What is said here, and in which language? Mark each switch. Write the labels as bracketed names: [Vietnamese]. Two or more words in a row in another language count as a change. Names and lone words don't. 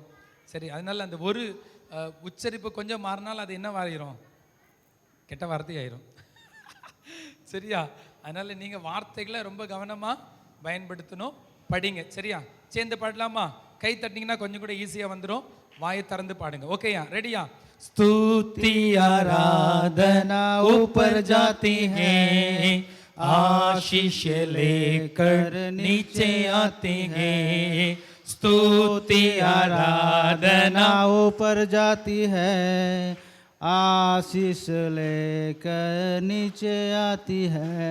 [Tamil] சரி, அதனால் அந்த ஒரு உச்சரிப்பு கொஞ்சம் மாறினால் அது என்ன ஆயிரும், கெட்ட வார்த்தை ஆயிரும். சரியா? அதனால் நீங்கள் வார்த்தைகளை ரொம்ப கவனமாக பயன்படுத்தணும், படிங்க. சரியா? சேர்ந்து பாடலாமா? கை தட்டிங்கன்னா கொஞ்சம் கூட ஈஸியாக வந்துடும். வாயை திறந்து பாடுங்க. ஓகேயா? ரெடியா? [Hindi] स्तुति आराधना ऊपर जाती है, आशीष लेकर नीचे आते हैं. स्तुति आराधना ऊपर जाती है, आशीष लेकर नीचे आती है.